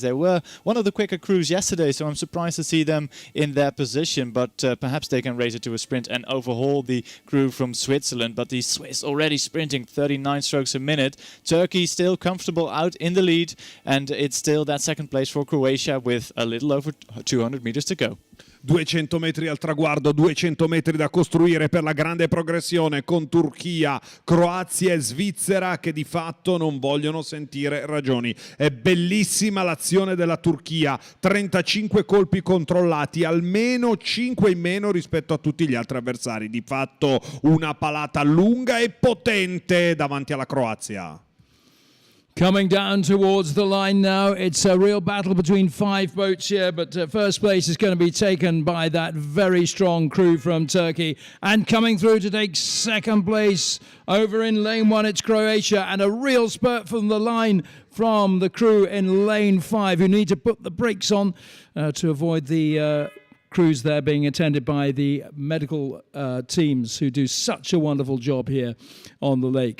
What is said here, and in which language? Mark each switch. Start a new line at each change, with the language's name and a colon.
English: They were one of the quicker crews yesterday, so I'm surprised to see them in their position. But perhaps they can race it to a sprint and overhaul the crew from Switzerland. But the Swiss already sprinting 39 strokes a minute. Turkey still comfortable out in the lead. And it's still that second place for Croatia with a little over 200 meters to go.
Italian: 200 metri al traguardo, 200 metri da costruire per la grande progressione con Turchia, Croazia e Svizzera che di fatto non vogliono sentire ragioni. È bellissima l'azione della Turchia, 35 colpi controllati, almeno 5 in meno rispetto a tutti gli altri avversari. Di fatto una palata lunga e potente davanti alla Croazia.
English: Coming down towards the line now, it's a real battle between 5 boats here, but first place is going to be taken by that very strong crew from Turkey. And coming through to take second place over in lane 1, it's Croatia, and a real spurt from the line from the crew in lane 5, who need to put the brakes on to avoid the crews there being attended by the medical teams who do such a wonderful job here on the lake.